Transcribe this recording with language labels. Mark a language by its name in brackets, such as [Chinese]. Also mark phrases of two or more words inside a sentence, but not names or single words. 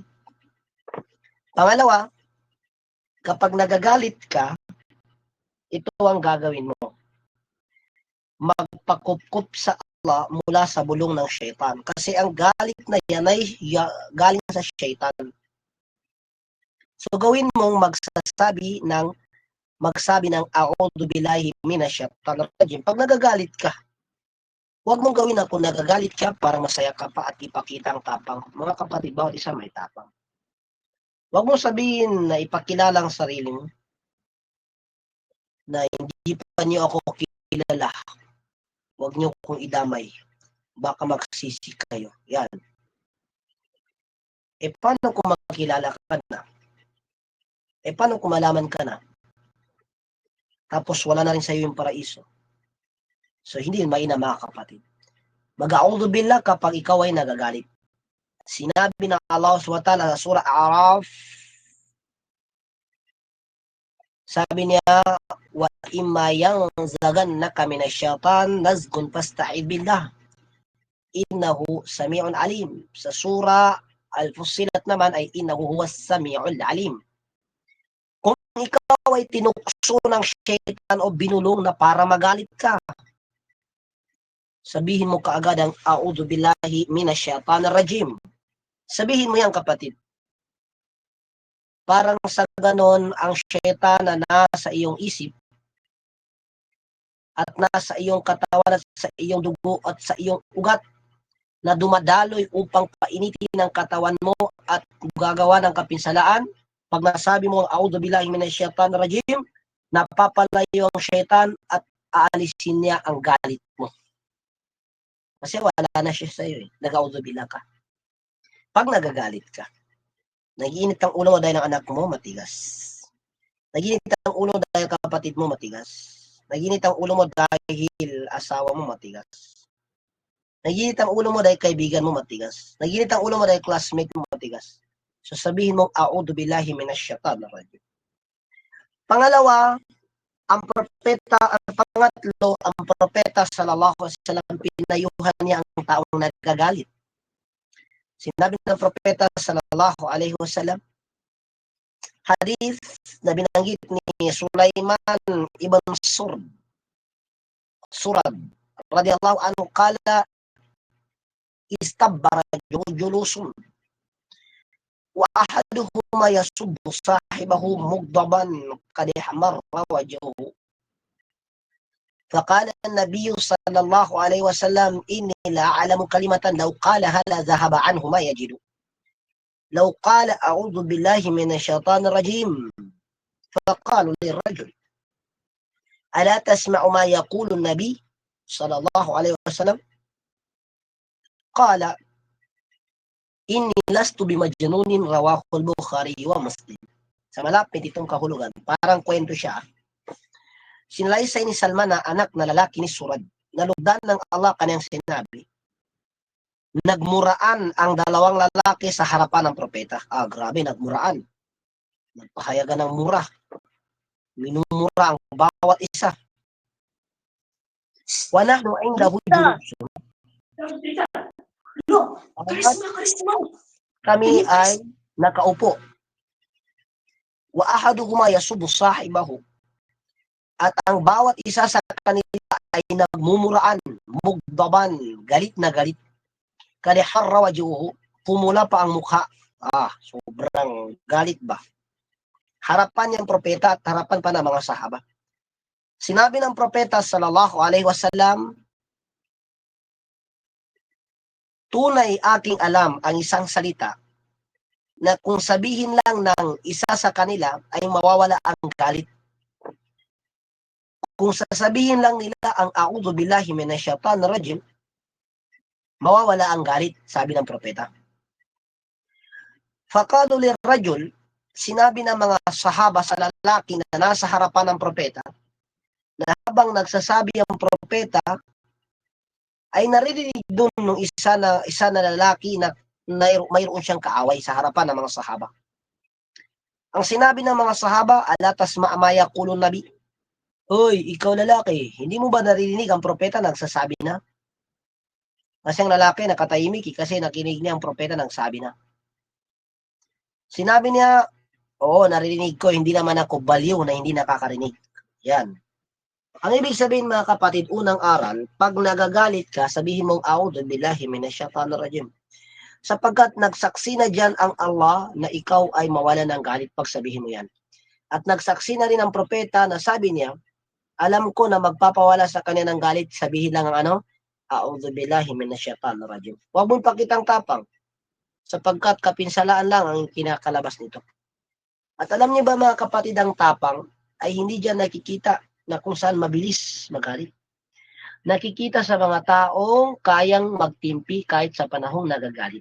[Filipino] Pangalawa, kapag nagagalit ka, ito ang gagawin mo. Magpakup-kup sa Allah mula sa bulong ng syaitan. Kasi ang galit na yan ay galing sa syaitan. So gawin mong magsabi ng [Arabic] أعوذ بالله من الشيطان الرجيم [Filipino] pag nagagalit ka. Huwag mong gawin na kung nagagalit ka para masaya ka pa at ipakita ang tapang. Mga kapatid, bawat isa may tapang. Huwag mong sabihin na ipakilala ang sarili mo na hindi pa niyo ako kilala. Huwag niyo kong idamay. Baka magsisi kayo. Yan. Paano kung makilala ka na? Paano kung malaman ka na? Tapos wala na rin sa iyo yung paraiso. So, hindi yun mainam mga kapatid. Mag-a'udhu billah kapag ikaw ay nagagalit. Sinabi ng Allah SWT sa surah A'raf, sabi niya, [Arabic] وإما ينزغنك من الشيطان نزغ فاستعذ بالله. إنه سميع عليم. [Filipino] Sa surah Al-Fussilat naman ay [Arabic] إنه هو السميع العليم. [Filipino] Kung ikaw ay tinukso ng syaitan o binulong na para magalit ka, sabihin mo kaagad ang [Arabic] أعوذ بالله من الشيطان الرجيم. [Filipino] Sabihin mo yan kapatid. Parang sa ganon ang syaitan na nasa iyong isip at nasa iyong katawan at sa iyong dugo at sa iyong ugat na dumadaloy upang painitin ang katawan mo at gagawa ng kapinsalaan. Pag nasabi mo ang [Arabic] أعوذ بالله من الشيطان الرجيم, [Filipino] napapalayo ang syaitan at aalisin niya ang galit mo. Kasi wala na siya sa iyo. Nag-a'udhu billah ka. Pag nagagalit ka, nag-iinit ang ulo mo dahil ang anak mo matigas. Nag-iinit ang ulo mo dahil kapatid mo matigas. Nag-iinit ang ulo mo dahil asawa mo matigas. Nag-iinit ang ulo mo dahil kaibigan mo matigas. Nag-iinit ang ulo mo dahil classmate mo matigas. So sabihin mong [Arabic] أعوذ بالله من الشيطان الرجيم. [Filipino] Pangalawa, ang propeta [Arabic] صلى الله عليه وسلم [Filipino] pinayuhan niya ang taong nagagalit. Sinabi ng propeta [Arabic] صلى الله عليه وسلم, [Filipino] hadith na binanggit ni Sulaiman ibn Surad [Arabic] رضي الله عنه قال استبر جلوس وأحدهما يسب صاحبه مغضبا قد احمر وجهه. فقال النبي صلى الله عليه وسلم إني لا أعلم كلمة لو قالها لذهب عنه ما يجد. لو قال أعوذ بالله من الشيطان الرجيم فقالوا للرجل ألا تسمع ما يقول النبي صلى الله عليه وسلم قال إني لست بمجنون رواه البخاري ومسلم. [Filipino] Sa malapit itong kahulugan, parang kwento siya. Sinalaysay ni Salman na anak na lalaki ni Surad. Nalugdan ng Allah kanyang sinabi. Nagmuraan ang dalawang lalaki sa harapan ng propeta. Grabe, nagmuraan. Nagpahayagan ng mura. Minumura ang bawat isa. [Arabic] ونحن عنده جلوس. [Filipino] Kami ay nakaupo. [Arabic] وأحدهما يسب صاحبه. [Filipino] At ang bawat isa sa kanila ay nagmumuraan, mugdaban, galit na galit. [Arabic] قد احمر وجهه, [Filipino] pumula pa ang mukha. Sobrang galit ba? Harapan niyang propeta at harapan pa ng mga sahaba. Sinabi ng propeta [Arabic] صلى الله عليه وسلم, [Filipino] tunay aking alam ang isang salita na kung sabihin lang ng isa sa kanila ay mawawala ang galit. Kung sasabihin lang nila ang [Arabic] أعوذ بالله من الشيطان الرجيم, [Filipino] mawawala ang galit, sabi ng propeta. [Arabic] فقالوا للرجل, [Filipino] sinabi ng mga sahaba sa lalaki na nasa harapan ng propeta, na habang nagsasabi ang propeta, ay naririnig doon ng isa na lalaki na mayroon siyang kaaway sa harapan ng mga sahaba. Ang sinabi ng mga sahaba, [Arabic] ألا تسمع ما يقول النبي. [Filipino] Hoy, ikaw lalaki, hindi mo ba naririnig ang propeta nagsasabi na? Kasi ang lalaki nakatahimik kasi nakinig niya ang propeta nagsabi na. Sinabi niya, oo, naririnig ko, hindi naman ako baliw na hindi nakakarinig. Yan. Ang ibig sabihin mga kapatid, unang aral, pag nagagalit ka, sabihin mong [Arabic] أعوذ بالله من الشيطان الرجيم. [Filipino] Sapagkat nagsaksi na diyan ang Allah na ikaw ay mawala ng galit pag sabihin mo yan. At nagsaksi na rin ang propeta na sabi niya, alam ko na magpapawala sa kanya ng galit, sabihin lang ang ano, [Arabic] أعوذ بالله من الشيطان الرجيم. [Filipino] Huwag mong pakitang tapang, sapagkat kapinsalaan lang ang kinakalabas nito. At alam niyo ba mga kapatid, ang tapang ay hindi diyan nakikita na kung saan mabilis magalit. Nakikita sa mga taong kayang magtimpi kahit sa panahong nagagalit.